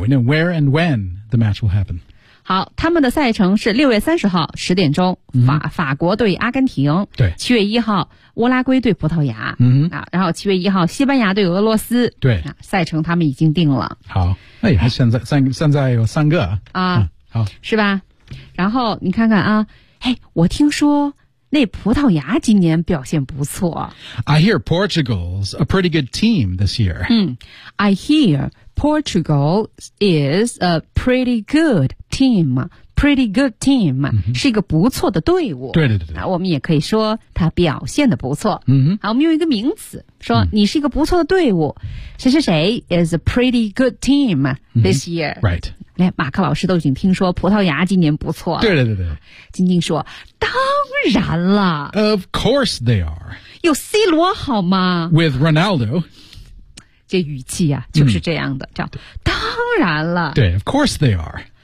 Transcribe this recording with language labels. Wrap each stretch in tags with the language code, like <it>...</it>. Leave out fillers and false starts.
<en>We know where and when the match will happen.</en> <zh>好，他们的赛程是6月30号10点钟、 mm-hmm. 法国对阿根廷。对。 7月1号乌拉圭对葡萄牙。嗯、mm-hmm. 啊。然后7月1号西班牙对俄罗斯。对、啊。赛程他们已经定了。好。哎呀，现在有三个。啊。啊好。是吧？然后你看看啊。哎，我听说那葡萄牙今年表现不错。</zh> <en>I hear Portugal's a pretty good team this year. 嗯 ，I hear Portugal is a pretty good team. Pretty good team、 mm-hmm.</en> <zh>是一个不错的队伍。对对对对。我们也可以说他表现的不错。嗯、mm-hmm. 好，我们用一个名词说你是一个不错的队伍。谁谁谁</zh> <en>is a pretty good team this year.、 Mm-hmm. Right.</en> <zh>马克老师都已经听说葡萄牙今年不错了。对对对对。晶晶说当然了。</zh> <en>Of course they are.</en> <zh>有 C 罗好吗</zh> <en>?With Ronaldo.</en> <zh>这语气啊就是这样的、嗯、叫当然了。对</zh> <en>,of course they are.</en>